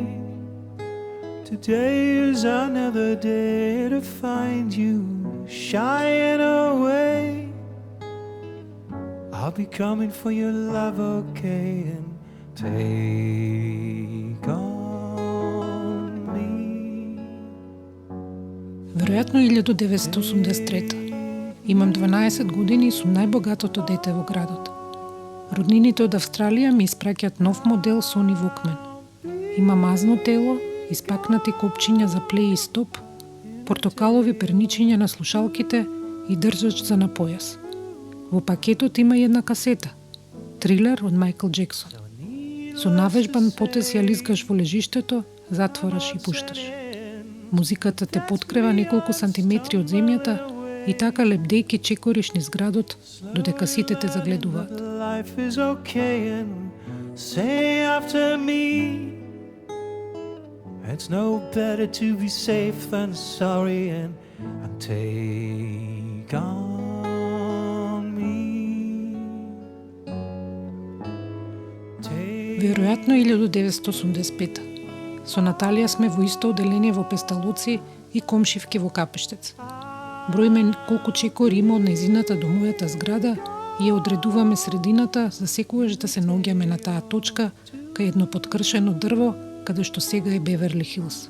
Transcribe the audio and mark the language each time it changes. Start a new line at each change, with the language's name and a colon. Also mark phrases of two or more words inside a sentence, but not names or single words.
English: Today is another day to find you shying away. I'll be coming for your love, okay, and take on me.
Macedonian: Веројатно 1983. Имам 12 години и сум најбогатото дете во градот. Роднините од Австралија ми испраќаат нов модел Sony Walkman. Има мазно тело, испакнати копчиња за плей и стоп, портокалови перничиња на слушалките и држач за на појас. Во пакетот има и една касета, трилер од Майкл Джексон. Со навежбан потез ја лизгаш во лежиштето, затвораш и пушташ. Музиката те подкрива неколку сантиметри од земјата и така лепдејки чекориш низ градот додека сите те загледуваат.
English: Life is okay and say after me. It's no better to be safe than sorry and take on me.
Macedonian: Веројатно 1985. Со Наталија сме во исто оделение во Песталоци и комшивки во Капештец. Броиме колку чекори има од нејзината до мојата зграда и ја одредуваме средината за секогаш да се наоѓаме на таа точка кај едно подкршено дрво каде што сега е Беверли Хилс.